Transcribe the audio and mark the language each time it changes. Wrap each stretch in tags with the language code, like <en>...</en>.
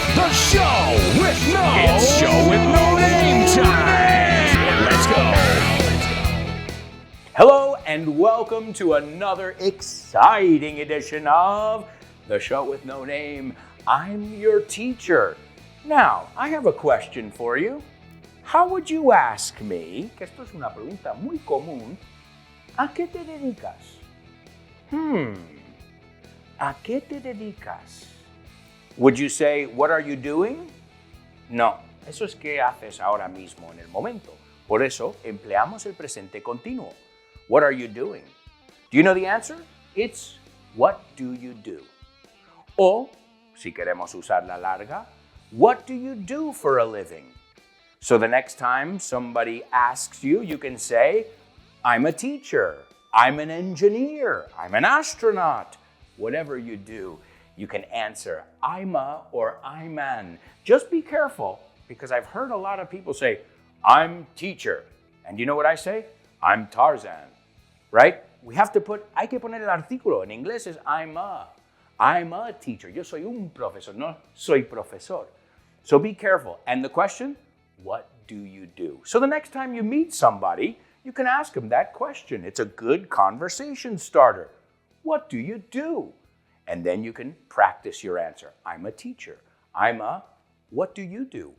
<en>The show with no name time. Let's go. Hello and welcome to another exciting edition of The Show with No Name. I'm your teacher. Now, I have a question for you. How would you ask me,</en> <es>que esto es una pregunta muy común, ¿a qué te dedicas? ¿A qué te dedicas?</es> <en>Would you say, what are you doing?</en> <es>No, eso es qué haces ahora mismo en el momento. Por eso empleamos el presente continuo.</es> <en>What are you doing? Do you know the answer? It's what do you do?</en> <es>O, si queremos usar la larga,</es> <en>what do you do for a living? So the next time somebody asks you, you can say, I'm a teacher, I'm an engineer, I'm an astronaut. Whatever you do, you can answer I'm a or I'm an. Just be careful, because I've heard a lot of people say, I'm teacher. And you know what I say? I'm Tarzan, right?</en> <es>Hay que poner el artículo. En inglés es</es> <en>I'm a teacher.</en> <es>Yo soy un profesor, no soy profesor.</es> <en>So be careful. And the question, what do you do? So the next time you meet somebody, you can ask them that question. It's a good conversation starter. What do you do? And then you can practice your answer. I'm a teacher. What do you do?</en>